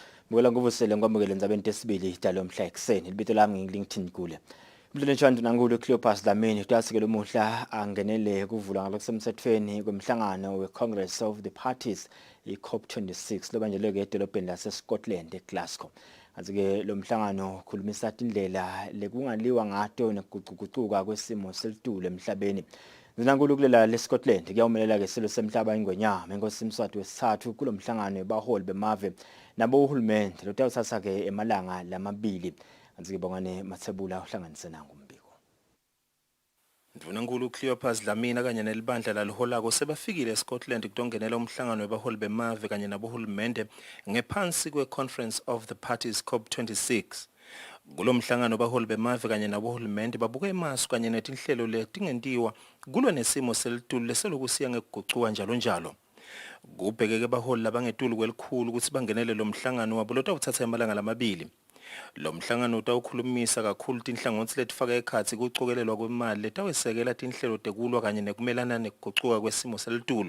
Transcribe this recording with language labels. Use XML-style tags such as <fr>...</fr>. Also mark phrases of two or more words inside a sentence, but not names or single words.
<ss>Ngibona nguvusele ngikwamukele endzabeni tesibili idalo mhla ekseni libito lami ngiLinkedIn kule. Mhlonishwa Ntshandu nankulu Cleopas Dlamini uyasikela umuhla angenele kuvulwa ngalokusemthethweni kwemhlangano we-Congress of the Parties i-COP26 lobanjelwe edolobheni lase-Scotland eGlasgow. Kanti-ke lo mhlangano ukhulumisa indlela lekungaliwa ngato nekuguquguquka kwesimo selitulo emhlabeni. Zinankulu kulela leScotland kuyawumelela ke silo semhlaba ingwenyama inkosi Mswati wesithathu kulo mhlangano webaholi bemave nabo uhulumende lotawuthatha ke emalanga lamabili. Kanti bongane Mathebula uhlanganise nangu umbiko. Ndunankulu Cleopas Dlamini kanye nelibandla laliholako sebafikile eScotland kutongenela umhlangano webaholi bemave kanye nabohulumende ngephansi kwe-Conference of the Parties COP26. Kulo mhlangano baholi bemave kanye nabohulumende babuke emasu kanye netinhlelo letingentiwa kulwa nesimo selitulo leselokusiya ngekuguquka njalo njalo. Kubhekeke baholi labangetulu kwelikhulu ukuthi bangenele lo mhlangano wabo lotawuthatha emalanga lamabili. Lo mhlangano utawukhulumisa kakhulu tinhlangothi letifaka ekhatsi kucokelelwa kwemali letawesekela tinhlelo tekulwa kanye nekumelana nekuguquka kwesimo selitulo.</ss>